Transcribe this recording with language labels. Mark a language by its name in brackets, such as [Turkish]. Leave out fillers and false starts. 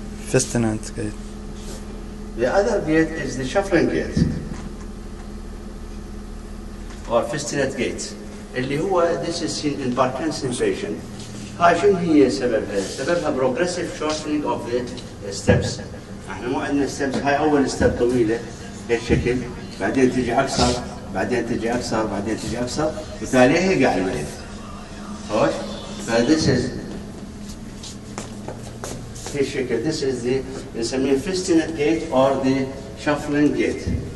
[English] Festinant gait. The other gait is the shuffling gait or festinant gait. [Arabic] اللي هو [English] this is seen in Parkinson's patient. [Arabic] هاي شنو هي سببها؟ سببها [English] progressive shortening of the steps. [Arabic] احنا مو عندنا steps هاي أول step طويلة بهالشكل بعدين تجي أقصر بعدين تجي أقصر بعدين تجي أقصر وتاليها قاعد المريض. خوش؟ ف [English] this is [Arabic] هالشكل [English] this is the [Arabic] نسميه [English] festinant gait or the shuffling gait.